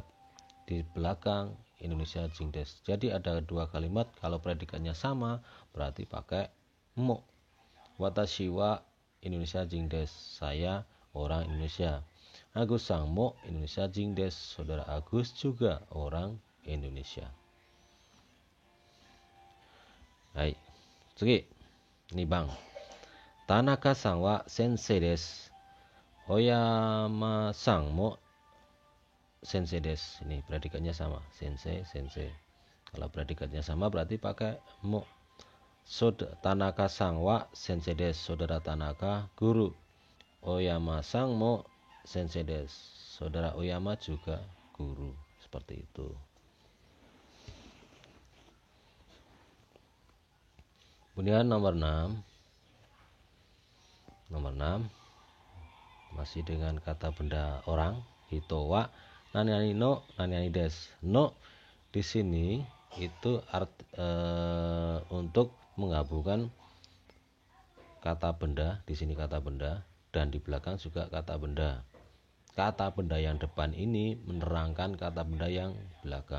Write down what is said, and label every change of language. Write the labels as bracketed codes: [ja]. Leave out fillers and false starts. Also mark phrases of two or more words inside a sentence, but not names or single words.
[id] Di belakang Indonesia [ja] 人です. [id] Jadi ada 2 kalimat, kalau predikatnya sama berarti pakai mo. [ja] 私はインドネシア人です. [id] Saya orang Indonesia. [ja] アグスさんもインドネシア人です. [id] Saudara Agus juga orang Indonesia. [ja] Hai, 次. 2番。田中さんは先生です。小山さんも先生です. [id] Ini predikatnya sama, sensei. Kalau predikatnya sama berarti pakai mo. [ja] 田中さんは先生です. [id] Saudara Tanaka guru. [ja] 小山さんも先生です. [id] Saudara Oyama juga guru. Seperti itu. Kemudian nomor 6 masih dengan kata benda orang, [ja] 人は何の何です. [id] No di sini itu untuk menggabungkan kata benda, di sini kata benda dan di belakang juga kata benda. Kata benda yang depan ini menerangkan kata benda yang belakang.